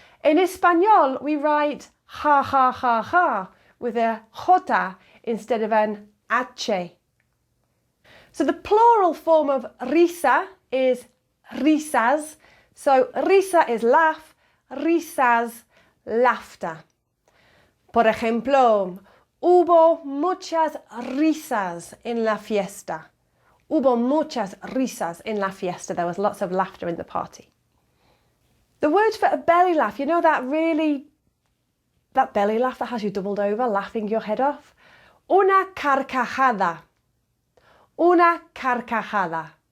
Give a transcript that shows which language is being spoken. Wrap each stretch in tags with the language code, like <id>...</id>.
<en>In Espanol, we write ha ha ha ha with a J instead of an H. So the plural form of risa is risas. So risa is laugh, risas, laughter.</en> <es>Por ejemplo, hubo muchas risas en la fiesta. Hubo muchas risas en la fiesta.</es> <en>There was lots of laughter in the party. The word for a belly laugh, you know that belly laugh that has you doubled over, laughing your head off?</en> <es>Una carcajada. Una carcajada.</es>